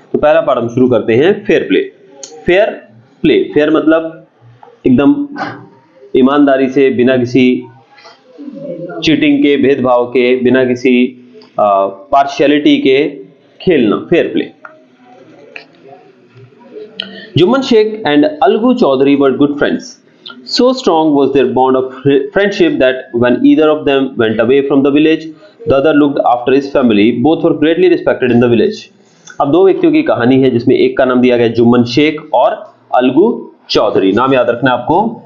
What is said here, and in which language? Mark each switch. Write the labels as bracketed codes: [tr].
[hi] तो पहला पार्ट हम शुरू करते हैं fair play. Fair play, fair मतलब एकदम ईमानदारी से, बिना किसी चीटिंग के, भेदभाव के, बिना किसी पार्शियलिटी के खेलना, fair play. [en] Jumman Sheikh and Algu Chaudhary were good friends. So strong was their bond of friendship that when either of them went away from the village, the other looked after his family. Both were greatly respected in the village. [hi] अब दो व्यक्तियों की कहानी है जिसमें एक का नाम दिया गया जुम्मन शेख और अलगू चौधरी। नाम याद रखना आपको।